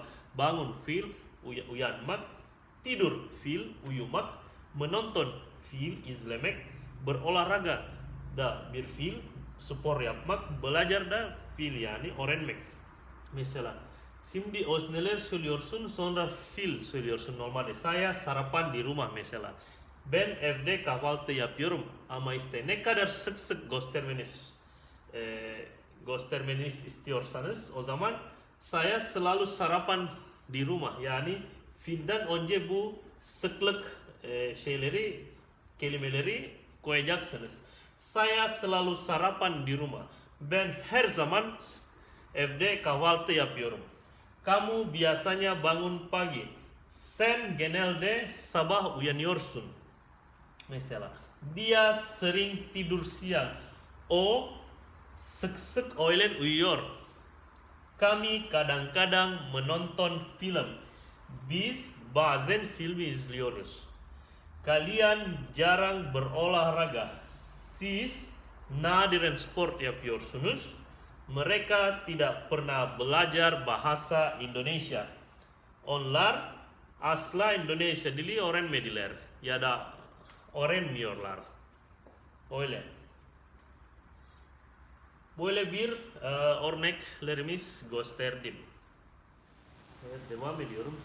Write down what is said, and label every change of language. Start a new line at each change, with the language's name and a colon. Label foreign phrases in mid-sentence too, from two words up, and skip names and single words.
Turkish: Bangun fiil. Uyanmak. Tidur fiil. Uyumak. Menonton fiil. İzlemek. Berolahraga da bir fiil. Spor yapmak. Belajar da fiil yani öğrenmek. Mesela şimdi özneler söylüyorsun sonra fiil söylüyorsun normalde.
Indonesian: Saya sarapan di rumah mesela.
Turkish: Ben evde kahvaltı yapıyorum ama işte ne kadar sık sık göstermeniz istiyorsanız o zaman
Indonesian: saya selalu sarapan di rumah.
Turkish: Yani fiilden önce bu sıklık kelimeleri koyacaksınız.
Indonesian: Saya selalu sarapan di rumah.
Turkish: Ben her zaman evde kahvaltı yapıyorum.
Indonesian: Kamu biasanya bangun pagi.
Turkish: Sen genelde sabah uyanıyorsun.
Indonesian: Mesela dia sering tidur siang.
Turkish: O sık sık öğlen uyuyor.
Indonesian: Kami kadang-kadang menonton film.
Turkish: Biz bazen film izliyoruz.
Indonesian: Kalian jarang berolahraga.
Turkish: Siz nadiren spor yapıyorsunuz.
Indonesian: Mereka tidak pernah belajar bahasa Indonesia.
Turkish: Onlar asla Indonesia dili öğrenmediler ya da öğrenmiyorlar. Öyle. Böyle bir örneklerimiz gösterdim. Evet, devam ediyorum.